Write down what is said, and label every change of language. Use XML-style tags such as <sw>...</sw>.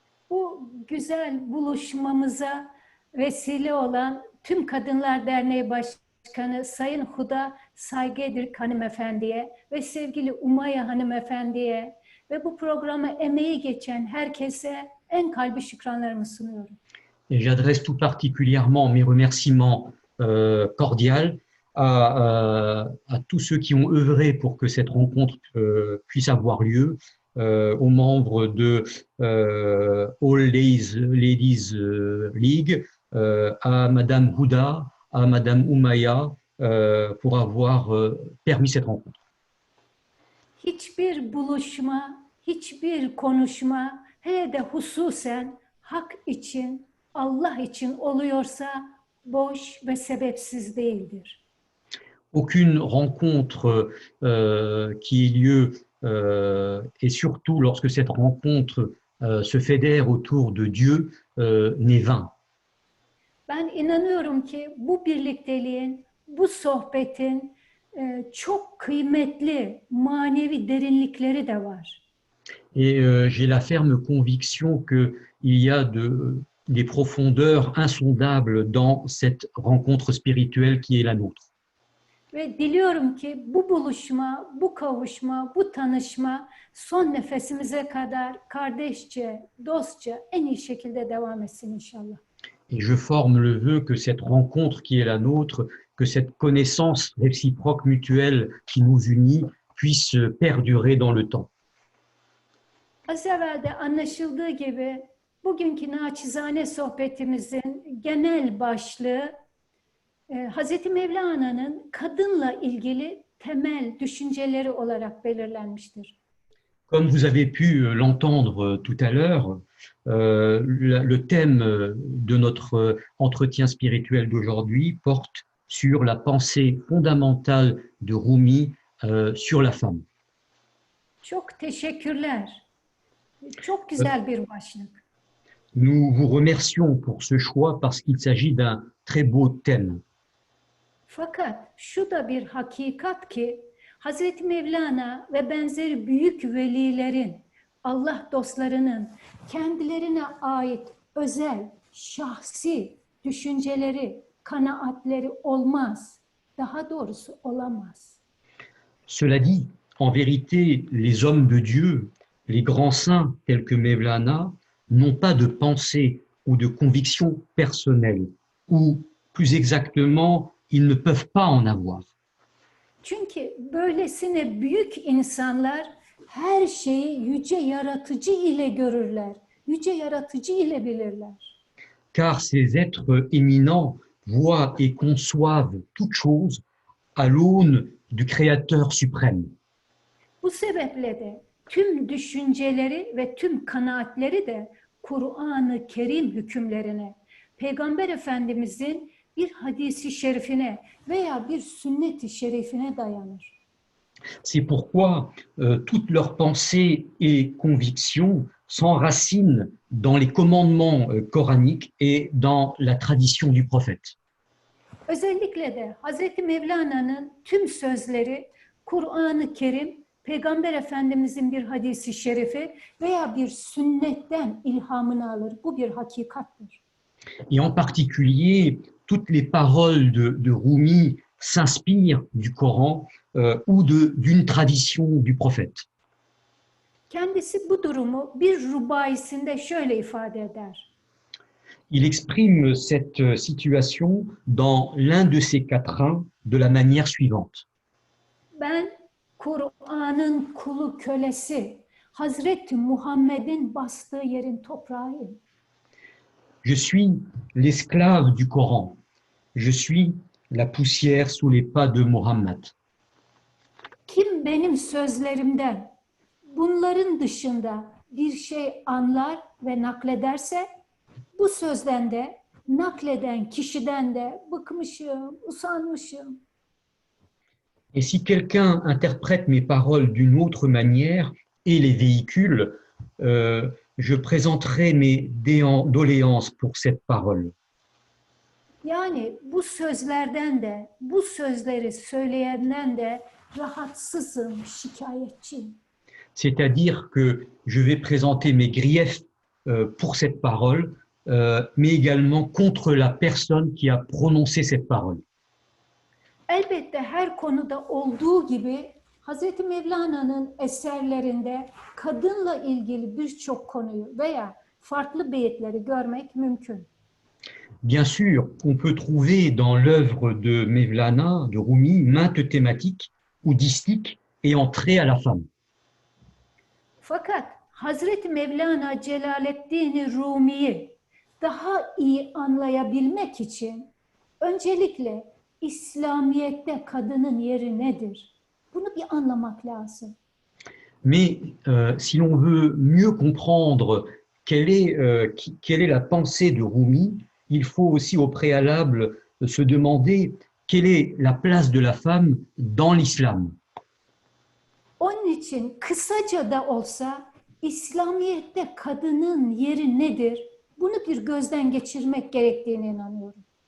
<tr>Bu güzel buluşmamıza vesile olan tüm Kadınlar Derneği Başkanı Sayın Huda Saygıderik Hanımefendiye ve sevgili Umaya Hanımefendiye ve bu programa emeği geçen herkese en kalbi şükranlarımı sunuyorum.</tr> <fr>Et j'adresse tout particulièrement mes remerciements cordiaux à tous ceux qui ont œuvré pour que cette rencontre puisse avoir lieu, aux membres de All Ladies League, à Madame Houda, à Madame Oumaya, pour avoir permis cette rencontre.</fr> <tr>Hiçbir buluşma, hiçbir konuşma, hele de hususen hak için, Allah için oluyorsa boş ve sebepsiz değildir.</tr> <fr>Aucune rencontre qui ait lieu, et surtout lorsque cette rencontre se fédère autour de Dieu, n'est vain.</fr> <tr>Ben inanıyorum ki bu birlikteliğin, bu sohbetin çok kıymetli manevi derinlikleri de var.</tr> <fr>Et j'ai la ferme conviction qu'il y a des profondeurs insondables dans cette rencontre spirituelle qui est la nôtre.</fr> <tr>Ve diliyorum ki bu buluşma, bu kavuşma, bu tanışma son nefesimize kadar kardeşçe, dostça en iyi şekilde devam etsin inşallah.</tr> <fr>Et je forme le vœu que cette rencontre qui est la nôtre, que cette connaissance réciproque mutuelle qui nous unit puisse perdurer dans le temps.</fr> <tr>Az evvel de anlaşıldığı gibi bugünkü naçizane sohbetimizin genel başlığı Hz. Mevlana'nın kadınla ilgili temel düşünceleri olarak belirlenmiştir.</tr> <fr>Comme vous avez pu l'entendre tout à l'heure, le thème de notre entretien spirituel d'aujourd'hui porte sur la pensée fondamentale de Rumi sur la femme.</fr> <tr>Çok teşekkürler. Çok güzel bir başlık.</tr> <fr>Nous vous remercions pour ce choix parce qu'il s'agit d'un très beau thème.</fr> <tr>Fakat şu da bir hakikat ki Hazreti Mevlana ve benzeri büyük velilerin, Allah dostlarının kendilerine ait özel, şahsi düşünceleri, kanaatleri olmaz. Daha doğrusu olamaz.</tr> <fr>Cela dit, en vérité, les hommes de Dieu, les grands saints tels que Mevlana, n'ont pas de pensée ou de conviction personnelle, ou plus exactement, ils ne peuvent pas en avoir.</fr> <tr>Çünkü böylesine büyük insanlar her şeyi yüce yaratıcı ile görürler. Yüce yaratıcı ile bilirler.</tr> <fr>Car ces êtres éminents voient et conçoivent toutes choses à l'aune du Créateur suprême.</fr> <tr>Bu sebeple de tüm düşünceleri ve tüm kanaatleri de Kur'an-ı Kerim hükümlerine, Peygamber Efendimizin bir hadisi şerifine veya bir sünnet-i şerifine dayanır.</tr> <fr>C'est pourquoi toutes leurs pensées et convictions s'enracinent dans les commandements coraniques et dans la tradition du prophète.</fr> <tr>Özellikle de Hazreti Mevlana'nın tüm sözleri Kur'an-ı Kerim, Peygamber Efendimizin bir hadisi şerifi veya bir sünnetten ilhamını alır. Bu bir hakikattir.</tr> <fr>Et en particulier, toutes les paroles de Rumi s'inspirent du Coran ou d'une tradition du prophète.</fr> <tr>Kendisi bu durumu bir rubaisinde şöyle ifade eder.</tr> <fr>Il exprime cette situation dans l'un de ses quatrains de la manière suivante.</fr> <tr>Ben Kur'an'ın kulu kölesi, Hazreti Muhammed'in bastığı yerin toprağıyım.</tr> <fr>Je suis l'esclave du Coran. Je suis la poussière sous les pas de Muhammad.</fr> <tr>Kim benim sözlerimden bunların dışında bir şey anlar ve naklederse bu sözden de nakleden kişiden de bıkmışım, usanmışım.</tr> <fr>Et si quelqu'un interprète mes paroles d'une autre manière et les véhicule, je présenterai mes doléances pour cette parole.</fr> <tr>Yani bu sözlerden de, bu sözleri söyleyenden de rahatsızım, şikayetçiyim.</tr> <fr>C'est-à-dire que je vais présenter mes griefs pour cette parole, mais également contre la personne qui a prononcé cette parole.</fr> <tr>Elbette her konuda olduğu gibi Hazreti Mevlana'nın eserlerinde kadınla ilgili birçok konuyu veya farklı beyitleri görmek mümkün.</tr> <fr>Bien sûr, on peut trouver dans l'œuvre de Mevlana, de Rumi, maintes thématiques oudistiques ayant trait à la femme.</fr> <tr>Fakat Hazreti Mevlana Celaleddin Rumi'yi daha iyi anlayabilmek için öncelikle İslamiyet'te kadının yeri nedir? Bunu bir anlamak lazım.</tr> <fr>Mais si l'on veut mieux comprendre quelle est la pensée de Rumi, il faut aussi au préalable se demander quelle est la place de la femme dans l'islam.</fr> <tr>Onun için kısaca da olsa İslamiyet'te kadının yeri nedir? Bunu bir gözden geçirmek gerektiğine inanıyorum.</tr>